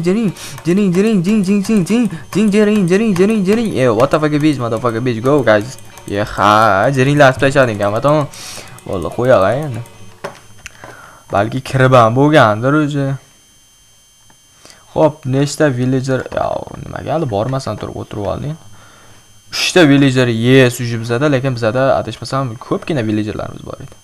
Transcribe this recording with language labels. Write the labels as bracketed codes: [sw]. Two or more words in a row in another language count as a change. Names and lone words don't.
[en] What the fuck bitch, motherfucker bitch, go guys. [uz] Ha, jiringlatib tashlading-a, tamam. Bo'ldi, qo'yag'ay endi. Balki kirib ham bo'lgandir o'zi. Xo'p, nechta villager, nimaga hali bormasdan turib o'tirib olding? 3 ta villager sujib bizada, lekin bizada adashmasam ko'pgina villagerlarimiz bor edi.